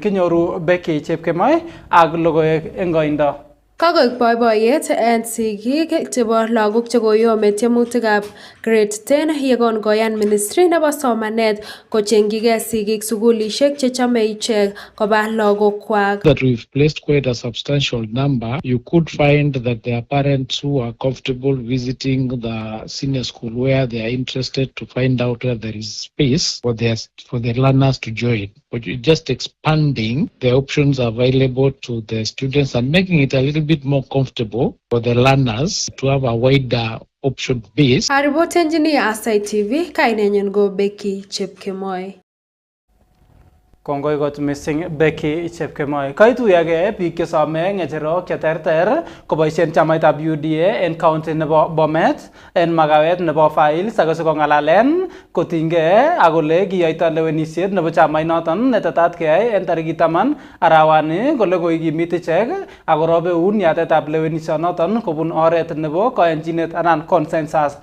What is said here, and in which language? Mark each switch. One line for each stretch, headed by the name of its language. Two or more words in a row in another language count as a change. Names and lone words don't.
Kalenjin: Kinyoru Becky Chepkemoi ak logoiwek en koindo. Kakoek boiboiyet en sigik chebo lagok chekoyome tiemutikab grade 10 yekon koyan ministry nebo somanet kochengjigei sigik sukulishek chechame ichek koba lagokwak.
English: That we've placed quite a substantial number. You could find that there are parents who are comfortable visiting the senior school where they are interested to find out where there is space for the learners to join. But you're just expanding the options available to the students and making it a little bit more comfortable for the learners to have a wider option base. Report engineer
Kalenjin: Aasai TV, kainenyin go Becky Chepkemoi. Kongoi kot missing Becky Chepkemoi. Kaituyagei biik chesome ng'echerok cheterter koboisien chamaitab UDA en county nebo Bomet en makawet nebo Files ak sikong'alalen kotinygei ak kole kiyoito lewenisiet nebo chamainoton netetat keyai en tarikit 10 arawani kole koikimit ichek ak korobe eun yatetab lewenisionoton kobun oret nebo koyanchinet anan consensus.